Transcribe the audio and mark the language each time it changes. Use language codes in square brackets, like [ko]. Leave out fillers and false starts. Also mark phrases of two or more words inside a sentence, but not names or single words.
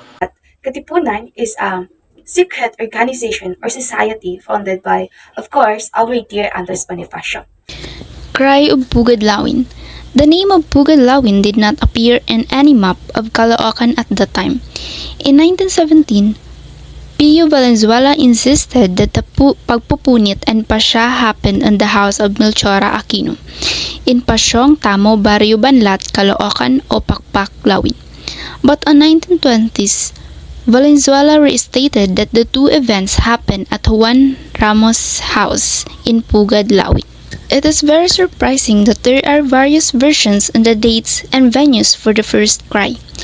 [en] Katipunan is a secret organization or society founded by, of course, our dear Andres Bonifacio. Cry of Pugad Lawin. The name of Pugad Lawin did not appear in any map of Caloocan at the time. In 1917, Pio Valenzuela insisted that the pagpupunit and pasya happened in the house of Melchora Aquino in Pasyong Tamo, Barrio Banlat, Caloocan o Pakpak, Lawin. But in 1920s, Valenzuela restated that the two events happened at Juan Ramos' house in Pugad, Lawin. It is very surprising that there are various versions on the dates and venues for the first cry.